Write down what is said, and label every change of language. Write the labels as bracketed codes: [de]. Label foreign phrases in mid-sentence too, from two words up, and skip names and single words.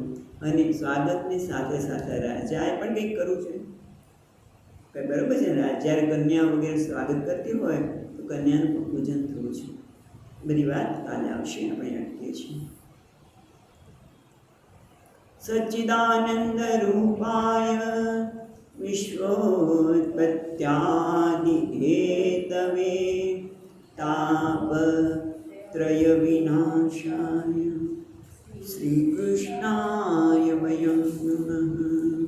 [gu] અને સ્વાગતની સાથે સાથે રાજાએ પણ કંઈક કરવું છે. કંઈ બરાબર છે, જ્યારે કન્યા વગેરે સ્વાગત કરતી હોય તો કન્યાનું પણ પૂજન થવું છે. બધી વાત કાલે આવશે, આપણે અટકીએ છીએ. [sa] સચ્ચિદાનંદ રૂપાય વિશ્વોત્પત્યાદિ હેતવે તાપત્રયાપહર્તવે तापत्रयविनाशाय श्रीकृष्णाय वयं नमः।